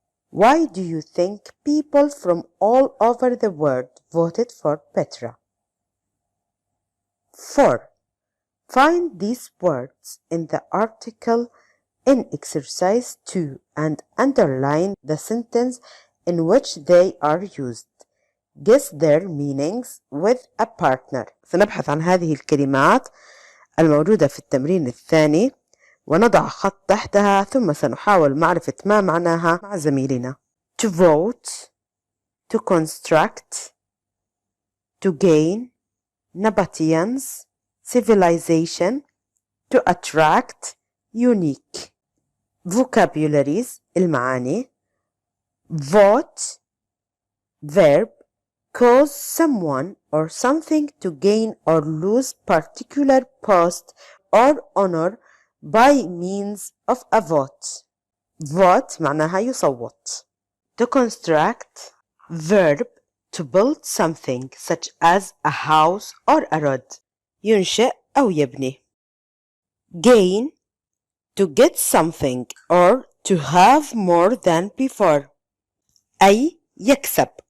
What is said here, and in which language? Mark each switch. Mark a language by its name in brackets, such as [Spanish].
[English] Why do you think people from all over the world voted for Petra? 4. Find these words in the article in exercise 2 and underline the sentence in which they are used. Guess their meanings with a partner. [Arabic] سنبحث عن هذه الكلمات الموجودة في التمرين الثاني ونضع خط تحتها، ثم سنحاول معرفة ما معناها مع زميلنا. [English] To vote, to construct, to gain, Nabateans, civilization, to attract, unique. Vocabularies المعاني: vote, verb, cause someone or something to gain or lose particular post or honor by means of a vote. [Arabic] vote معناها يصوت. [English] To construct, verb, to build something such as a house or a road، [Arabic] ينشئ أو يبني. [English] gain to get something or to have more than before [Arabic] أي يكسب.